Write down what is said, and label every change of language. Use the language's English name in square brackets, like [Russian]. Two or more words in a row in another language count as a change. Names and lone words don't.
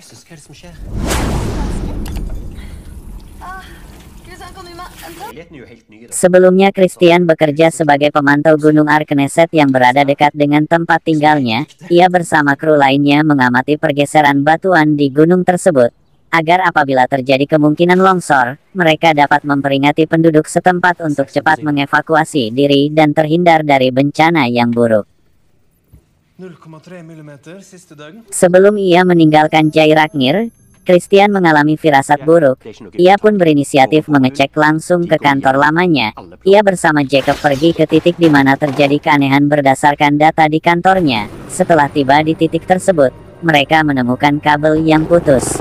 [Indonesian] Sebelumnya Christian bekerja sebagai pemantau Gunung Arkneset yang berada dekat dengan tempat tinggalnya. Ia bersama kru lainnya mengamati pergeseran batuan di gunung tersebut, agar apabila terjadi kemungkinan longsor, mereka dapat memperingati penduduk setempat untuk cepat mengevakuasi diri dan terhindar dari bencana yang buruk. [Norwegian] 0,3 mm siste dagen. [Indonesian] Sebelum ia meninggalkan Geiranger, Christian mengalami firasat buruk. Ia pun berinisiatif mengecek langsung ke kantor lamanya. Ia bersama Jacob pergi ke titik di mana terjadi keanehan berdasarkan data di kantornya. Setelah tiba di titik tersebut, mereka menemukan kabel yang putus.